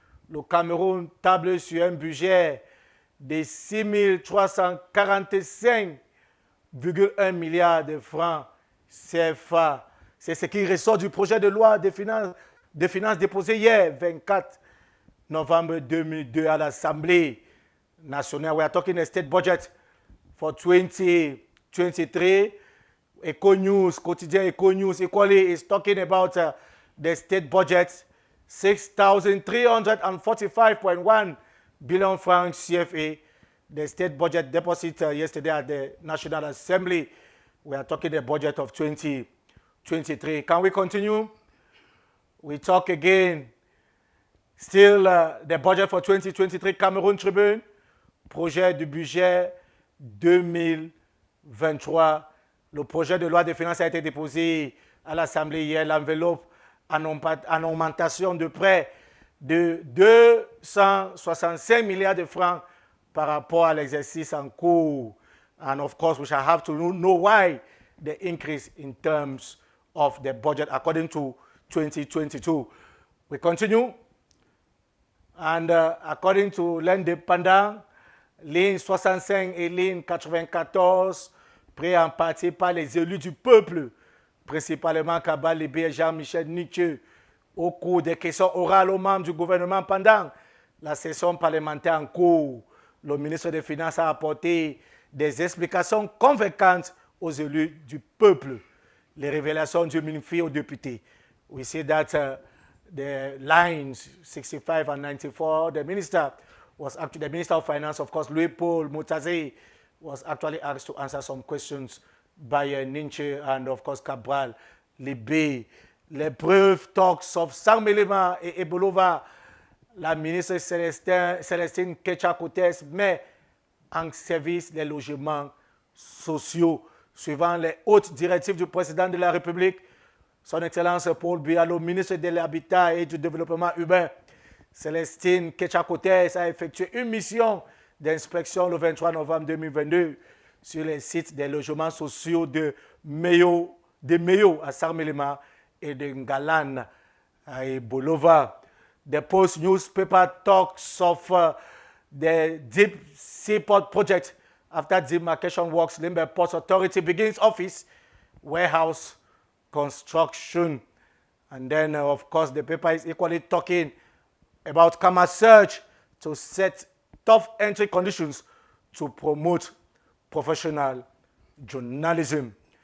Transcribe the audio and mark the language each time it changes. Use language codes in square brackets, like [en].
[fr] Le Cameroun table sur un budget de 6 345,1 milliards de francs CFA. C'est ce qui ressort du projet de loi des finances déposé hier, 24 novembre 2002, à l'Assemblée nationale. [en] We are talking a state budget for 2023. Eco News, quotidien Eco News, equally is talking about the state budget, 6,345.1 billion francs CFA. The state budget deposit yesterday at the National Assembly. We are talking the budget of 2023. Can we continue? We talk again. Still the budget for 2023, Cameroun Tribune, [fr] projet du budget 2023. Le projet de loi de finances a été déposé à l'Assemblée hier. L'enveloppe en augmentation de près de 265 milliards de francs par rapport à l'exercice en cours. [en] And of course, we shall have to know why the increase in terms of the budget according to 2022. We continue. And according to [fr] l'Indépendant, ligne 65 et ligne 94, pris en partie par les élus du peuple, principalement Kabal Libé et Jean-Michel Nietzsche, au cours des questions orales aux membres du gouvernement pendant la session parlementaire en cours. Le ministre des Finances a apporté des explications convaincantes aux élus du peuple. Les révélations du ministre aux députés. [en] We see that the lines 65 and 94, the minister of Finance, of course, Louis-Paul Moutaze, was actually asked to answer some questions by Nietzsche and, of course, Cabral, Libé. [fr] Les preuves [en] talks of [fr] Sarmelema et Ebolova, la ministre Célestine Ketchakotes met en service les logements sociaux, suivant les hautes directives du président de la République, son Excellence Paul Biya, le ministre de l'Habitat et du Développement humain. Célestine Ketchakotes a effectué une mission d'inspection le 23 novembre 2022 sur les sites des logements sociaux de Meyo à Sarmelema et de Ngalan à Bolova. [en] The Post newspaper talks of the Deep Seaport project after demarcation works. Limber Port Authority begins office, warehouse construction. And then, of course, the paper is equally talking about Kama Search to set tough entry conditions to promote professional journalism.